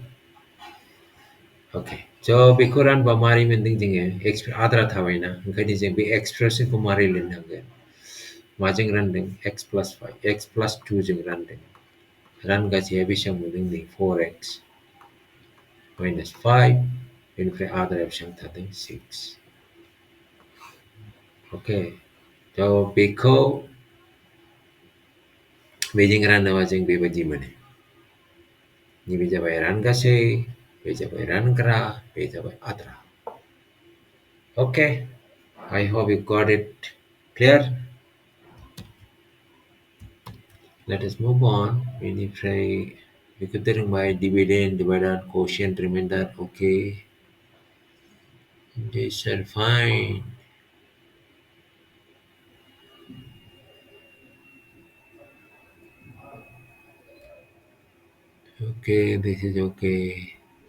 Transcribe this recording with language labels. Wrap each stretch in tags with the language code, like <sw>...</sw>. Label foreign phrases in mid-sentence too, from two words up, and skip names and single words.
<brx>स' बेखौ रानबा मारै मोनदों जोङो आद्रा थाबायना ओंखायनो जों बे एक्सप्रेसनखौ मारै लिरनांगोन माजों रानदों</brx> <en>x plus 5 x plus 2</en> <brx>जों रानदों रानगासेया बेसेबां मोनदों नै</brx> <en>4x minus 5</en> <brx>बेनिफ्राय आद्राया बेसेबां थादों 6 ओके थ' बेखौ बेजों रानोबा जों बेबायदि मोनो नैबे जाबाय रानगासै बे जाबाय रानग्रा बे जाबाय आद्रा ओके</brx> <en>I hope you got it clear let us move on</en> <brx>बेनिफ्राय बेखौ रोंबाय</brx> <en>dividend dividend quotient remainder okay these are fine okay this is okay</en>